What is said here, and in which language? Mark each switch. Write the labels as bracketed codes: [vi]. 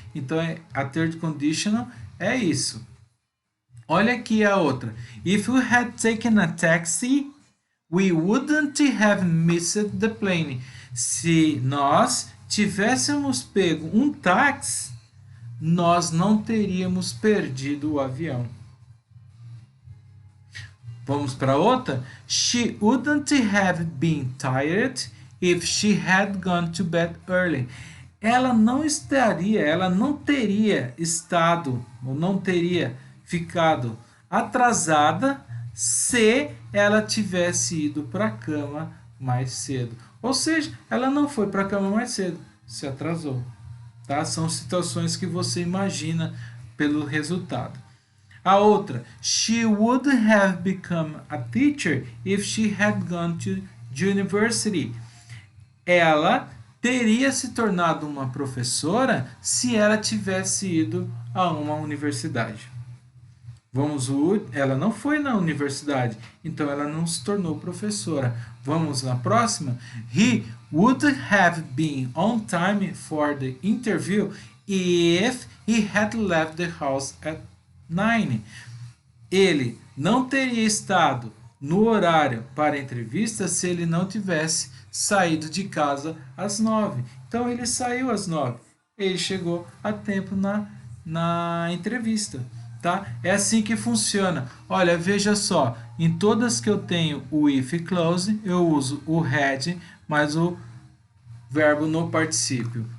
[pt] Então a third conditional é isso. Olha aqui a outra. [en] If we had taken a taxi, we wouldn't have missed the plane. [pt] Se nós tivéssemos pego um táxi, nós não teríamos perdido o avião. Vamos para outra? [en] She wouldn't have been tired if she had gone to bed early. [pt] Ela não teria estado, ou não teria ficado atrasada se ela tivesse ido para a cama mais cedo. Ou seja, ela não foi para a cama mais cedo, se atrasou. Tá? São situações que você imagina pelo resultado. A outra, [en] she would have become a teacher if she had gone to university. [pt] Ela teria se tornado uma professora se ela tivesse ido a uma universidade. Ela não foi na universidade, então ela não se tornou professora. Vamos na próxima. [en] He would have been on time for the interview if he had left the house at 9. [pt] Ele não teria estado no horário para a entrevista se ele não tivesse saído de casa às 9. Então ele saiu às 9. Ele chegou a tempo na entrevista. Tá? É assim que funciona. Olha, veja só, em todas que eu tenho o if clause, eu uso o had mais o verbo no particípio.